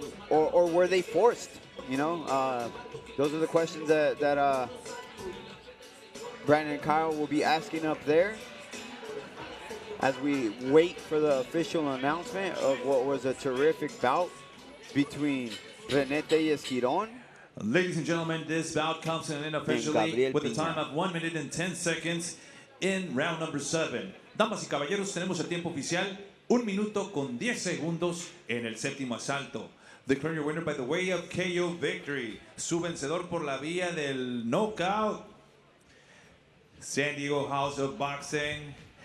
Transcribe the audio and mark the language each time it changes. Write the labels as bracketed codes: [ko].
[en] Or were they forced? You know, those are the questions that Brandon and Kyle will be asking up there as we wait for the official announcement of what was a terrific bout between Rene Giron. Ladies and gentlemen, this bout comes in officially with a time of 1 minute and 10 seconds in round number 7. [es] Damas y caballeros, tenemos el tiempo oficial, 1 minuto con 10 segundos en el séptimo asalto. [en] Declaring your winner by the way of KO victory. [es] Su vencedor por la vía del knockout. [en] San Diego House of Boxing.